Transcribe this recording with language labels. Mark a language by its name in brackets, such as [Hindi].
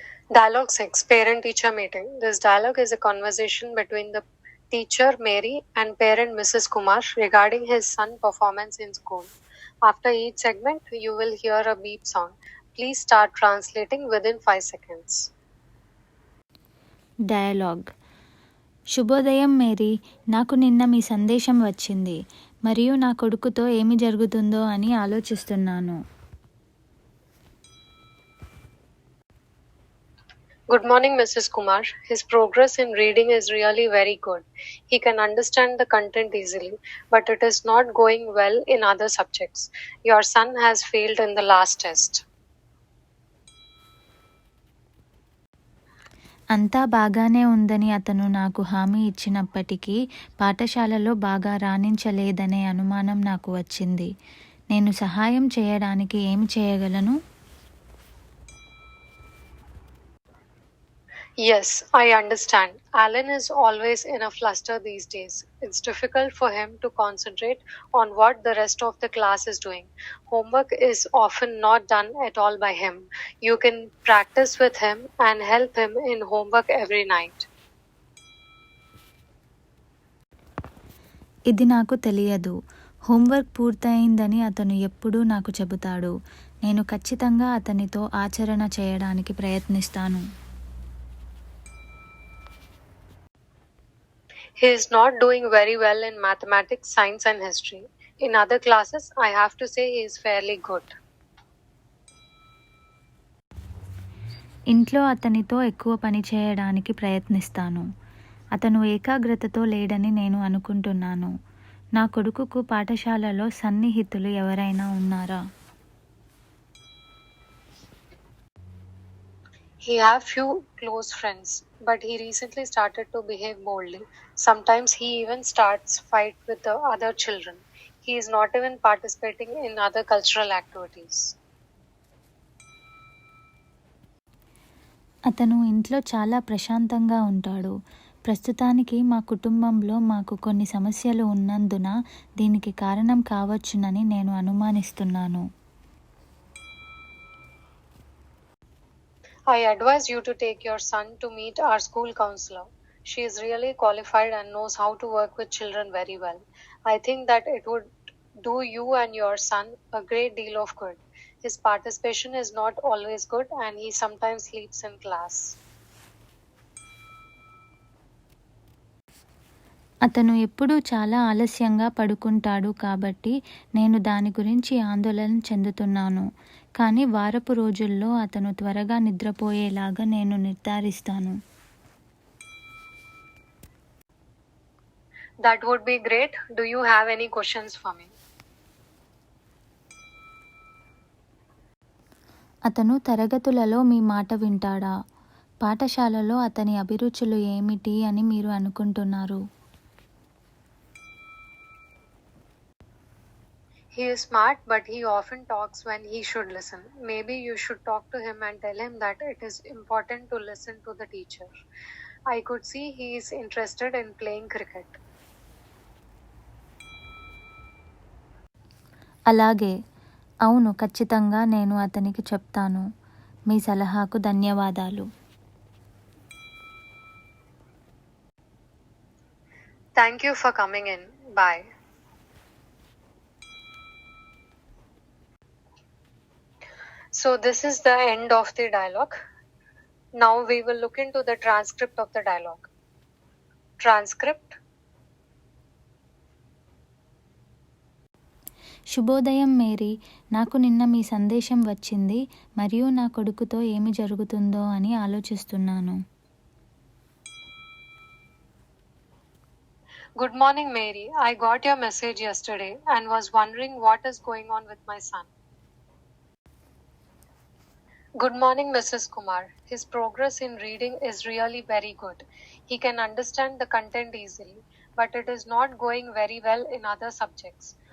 [English] Dialogue 6, Parent-Teacher Meeting. This dialogue is a conversation between the teacher Mary and parent Mrs. Kumar regarding his son's performance in school. After each segment, you will hear a beep sound. Please start translating within 5 seconds. Dialogue. [Telugu] శుభోదయం Mary, నాకు నిన్న మీ సందేశం వచ్చింది మరియు నా కొడుకుతో ఏమి జరుగుతుందో అని ఆలోచిస్తున్నాను. [English] Good morning, Mrs. Kumar. His progress in reading is really very good. He can understand the content easily, but it is not going well in other subjects. Your son has failed in the last test. [Telugu] అంతా బాగానే ఉందని అతను నాకు హామీ ఇచ్చినప్పటికీ పాఠశాలలో బాగా రాణించలేదనే అనుమానం నాకు వచ్చింది. నేను సహాయం చేయడానికి ఏమి చేయగలను? [English] Yes, I understand. Alan is always in a fluster these days. It's difficult for him to concentrate on what the rest of the class is doing. Homework is often not done at all by him. You can practice with him and help him in homework every night. [Telugu] ఇది నాకు తెలియదు. Homework పూర్తయిందని అతను ఎప్పుడూ నాకు చెబుతాడు. నేను ఖచ్చితంగా అతనితో ఆచరణ చేయడానికి ప్రయత్నిస్తాను. [English] He is not doing very well in mathematics, science, and history. In other classes, I have to say he is fairly good. [Telugu] ఇంట్లో అతనితో ఎక్కువ పని చేయడానికి ప్రయత్నిస్తాను. అతను ఏకాగ్రతతో లేడని నేను అనుకుంటున్నాను. నా కొడుకుకు పాఠశాలలో సన్నిహితులు ఎవరైనా ఉన్నారా? [English] He have few close friends, but he recently started to behave boldly. Sometimes he even starts fight with the other children. He is not even participating in other cultural activities. [Telugu] అతను ఇంట్లో చాలా ప్రశాంతంగా ఉంటాడు. ప్రస్తుతానికి మా కుటుంబంలో మాకు కొన్ని సమస్యలు ఉన్నందున దీనికి కారణం కావచ్చునని నేను అనుమానిస్తున్నాను. [English] I advise you to take your son to meet our school counselor. She is really qualified and knows how to work with children very well. I think that it would do you and your son a great deal of good. His participation is not always good and he sometimes sleeps in class. [Telugu] అతను ఎప్పుడూ చాలా ఆలస్యంగా పడుకుంటాడు కాబట్టి నేను దాని గురించి ఆందోళన చెందుతున్నాను. కానీ వారపు రోజుల్లో అతను త్వరగా నిద్రపోయేలాగా నేను నిర్ధారిస్తాను. [English] That would be great. Do you have any questions for me? [Telugu] అతను తరగతులలో మీ మాట వింటాడా? పాఠశాలలో అతని అభిరుచులు ఏమిటి అని మీరు అనుకుంటున్నారు? [English] He is smart, but he often talks when he should listen. Maybe you should talk to him and tell him that it is important to listen to the teacher. I could see he is interested in playing cricket. [Telugu] అలాగే, అవును, ఖచ్చితంగా నేను అతనికి చెప్తాను. మీ సలహాకు ధన్యవాదాలు. [English] Thank you for coming in. Bye. So, this is the end of the dialogue. Now, we will look into the transcript of the dialogue. Transcript. [Telugu] శుభోదయం Mary, నాకు నిన్న మీ సందేశం వచ్చింది మరియు నా కొడుకుతో ఏమి జరుగుతుందో అని ఆలోచిస్తున్నాను. [English] Good morning, Mary. I got your message yesterday and was wondering what is going on with my son. Good morning, Mrs. Kumar. His progress in reading is really very good. He can understand the content easily, but it is not going very well in other subjects.